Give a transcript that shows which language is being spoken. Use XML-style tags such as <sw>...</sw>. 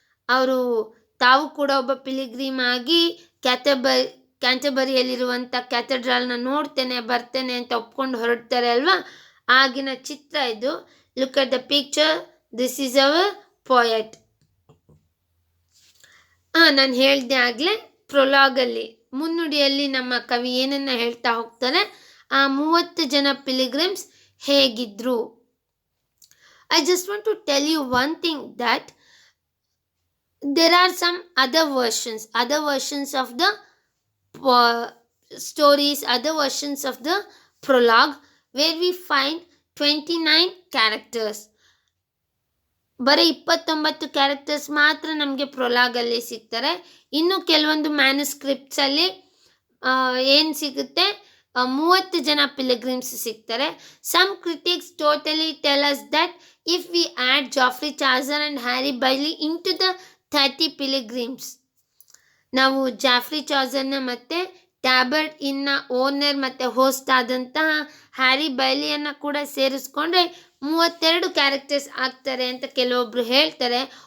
<kn>ಅವರು ತಾವು ಕೂಡ ಒಬ್ಬ ಪಿಲಿಗ್ರಿಮ್ ಆಗಿ ಕ್ಯಾಂಟರ್ಬರಿಯಲ್ಲಿರುವಂಥ ಕ್ಯಾಥೆಡ್ರಲ್ನ ಬರ್ತೇನೆ ಅಂತ ಒಪ್ಕೊಂಡು ಹೊರಡ್ತಾರೆ ಅಲ್ವಾ, ಆಗಿನ ಚಿತ್ರ ಇದು.</kn> <en>Look at the picture, this is our poet.</en> <kn>ನಾನು ಹೇಳಿದೆ ಆಗಲೇ ಪ್ರೊಲಾಗಲ್ಲಿ ಮುನ್ನುಡಿಯಲ್ಲಿ ನಮ್ಮ ಕವಿ ಏನನ್ನ ಹೇಳ್ತಾ ಹೋಗ್ತಾರೆ, ಆ 30 ಜನ ಪಿಲಿಗ್ರಿಮ್ಸ್ ಹೇಗಿದ್ರು.</kn> <en>I just want to tell you one thing that there are some other versions of the stories, other versions of the prologue where we find 29 characters.</en> <kn>ಬರೀ 29 ಕ್ಯಾರೆಕ್ಟರ್ಸ್ ಮಾತ್ರ ನಮಗೆ ಪ್ರೊಲಾಗಲ್ಲಿ ಸಿಗ್ತಾರೆ. ಇನ್ನು ಕೆಲವೊಂದು ಮ್ಯಾನುಸ್ಕ್ರಿಪ್ಟ್ಸಲ್ಲಿ ಏನು ಸಿಗುತ್ತೆ, 30 ಜನ ಪಿಲಿಗ್ರಿಮ್ಸ್ ಸಿಗ್ತಾರೆ.</kn> <en>some critics totally tell us that if we add Geoffrey Chaucer and Harry Bailey into the 30 pilgrims,</en> <kn>ನಾವು ಜಾಫ್ರಿ ಚಾಸರ್ನ ಮತ್ತು ಟ್ಯಾಬರ್ಡ್ ಇನ್ನ ಓನರ್ ಮತ್ತು ಹೋಸ್ಟ್ ಆದಂತಹ ಹ್ಯಾರಿ ಬೈಲಿಯನ್ನು ಕೂಡ ಸೇರಿಸ್ಕೊಂಡ್ರೆ 32 ಕ್ಯಾರೆಕ್ಟರ್ಸ್ ಆಗ್ತಾರೆ ಅಂತ ಕೆಲವೊಬ್ರು ಹೇಳ್ತಾರೆ.</kn>